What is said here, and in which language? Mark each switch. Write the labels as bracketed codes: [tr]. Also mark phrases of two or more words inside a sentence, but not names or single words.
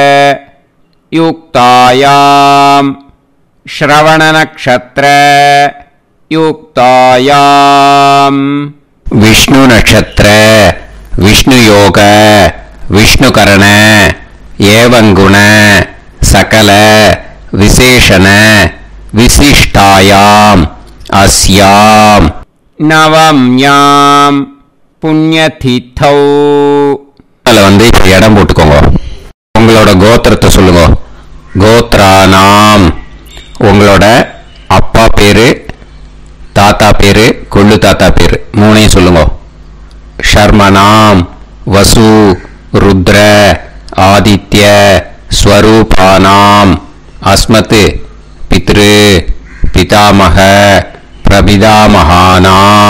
[sa] युक्तायां श्रवणनक्षत्र युक्तायां विष्णु नक्षत्र विष्णु योग विष्णुकरण एवं गुण सकल विशेषण विशिष्टायां अस्यां नवम्यां पुण्यतिथौ. [ta] அதில் வந்து இப்போ இடம் போட்டுக்கோங்க. உங்களோட கோத்திரத்தை சொல்லுங்க. கோத்ரானாம் உங்களோட அப்பா பேரு தாத்தா பேரு கொள்ளு தாத்தா பேரு மூணையும் சொல்லுங்க. [sa] शर्मणाम् वसु रुद्र आदित्य स्वरूपाणाम् अस्मत् पितृ पितामह प्रपितामहानाम्.